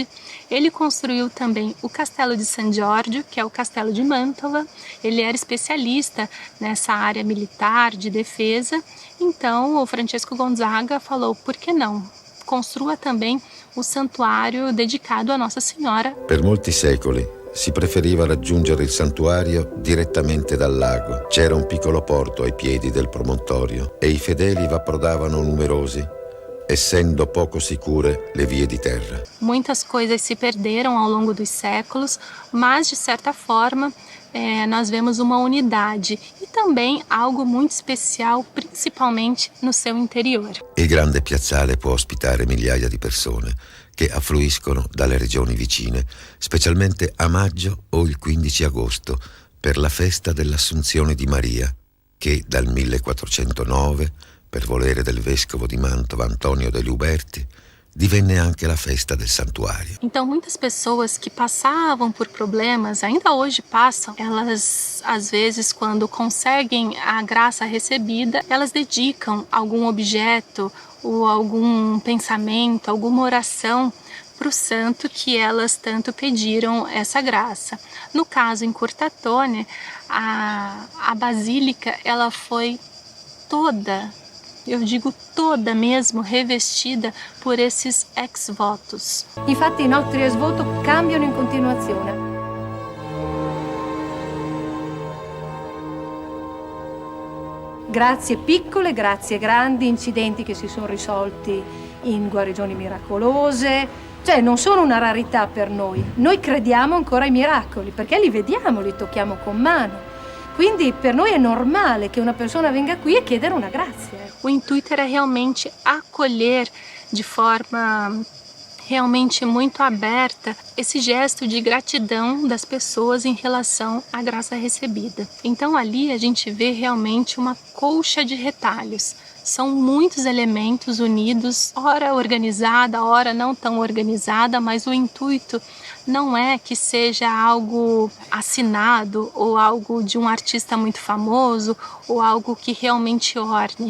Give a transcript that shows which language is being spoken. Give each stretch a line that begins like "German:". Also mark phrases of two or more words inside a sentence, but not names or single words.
Portuguese: Ele construiu também o Castelo de San Giorgio, que é o Castelo de Mantova. Ele era especialista nessa área militar de defesa, então o Francesco Gonzaga falou, por que não? Construa também o santuário dedicado a Nossa Senhora.
Italian: Per molti secoli si preferiva raggiungere il santuario direttamente dal lago. C'era un piccolo porto ai piedi del promontorio e i fedeli v'approdavano numerosi, essendo poco sicure le vie di terra.
Portuguese: Muitas coisas se perderam ao longo dos séculos, mas de certa forma nós vemos uma unidade e também algo muito especial, principalmente no seu interior.
Italian: Il grande piazzale può ospitare migliaia di persone che affluiscono dalle regioni vicine, specialmente a maggio o il 15 agosto, per la festa dell'Assunzione di Maria, che dal 1409, per volere del vescovo di Mantova Antonio degli Uberti, divenne anche la festa del santuário.
Portuguese: Então muitas pessoas que passavam por problemas, ainda hoje passam, elas às vezes quando conseguem a graça recebida, elas dedicam algum objeto ou algum pensamento, alguma oração para o santo que elas tanto pediram essa graça. No caso em Curtatone, a basílica ela foi toda, eu digo toda mesmo, revestida por esses ex-votos.
Italian: Infatti i nostri ex-voto cambiano in continuazione. Grazie piccole, grazie grandi, incidenti che si sono risolti in guarigioni miracolose, cioè non sono una rarità per noi. Noi crediamo ancora ai miracoli perché li vediamo, li tocchiamo con mano. Quindi per noi è normale che una persona venga qui e chiedere una grazia.
Portuguese: O intuito era realmente acolher de forma realmente muito aberta esse gesto de gratidão das pessoas em relação à graça recebida. Então ali a gente vê realmente uma colcha de retalhos. São muitos elementos unidos, ora organizada, ora não tão organizada, mas o intuito não é que seja algo assinado ou algo de um artista muito famoso ou algo que realmente orne.